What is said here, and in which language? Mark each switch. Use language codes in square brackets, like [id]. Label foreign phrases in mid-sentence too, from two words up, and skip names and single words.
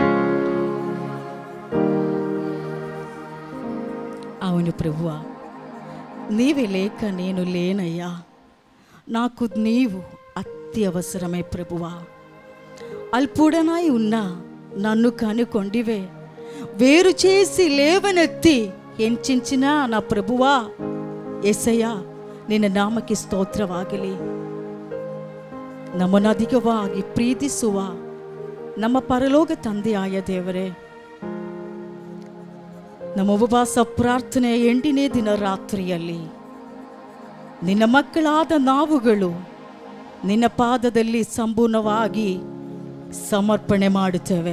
[te] అవును ప్రభువా, నీవే లేక నేను లేనయ్యా, నాకు నీవు అత్యవసరమే ప్రభువా. అల్పుడనాయి ఉన్నా నన్ను కనుకొండివే, వేరు చేసి లేవనెత్తి హెచ్చించిన నా ప్రభువా. [kn] యేಸಯ್ಯ, ನಿನ್ನ ನಾಮಕ್ಕೆ ಸ್ತೋತ್ರವಾಗಲಿ. ನಮ್ಮನ್ನು ಅಧಿಕವಾಗಿ ಪ್ರೀತಿಸುವ ನಮ್ಮ ಪರಲೋಕ ತಂದೆಯಾಯ ದೇವರೇ, ನಮ್ಮ ಉಪವಾಸ ಪ್ರಾರ್ಥನೆ 8ನೇ ದಿನ ರಾತ್ರಿಯಲ್ಲಿ ನಿನ್ನ ಮಕ್ಕಳಾದ ನಾವುಗಳು ನಿನ್ನ ಪಾದದಲ್ಲಿ ಸಂಪೂರ್ಣವಾಗಿ ಸಮರ್ಪಣೆ ಮಾಡುತ್ತೇವೆ.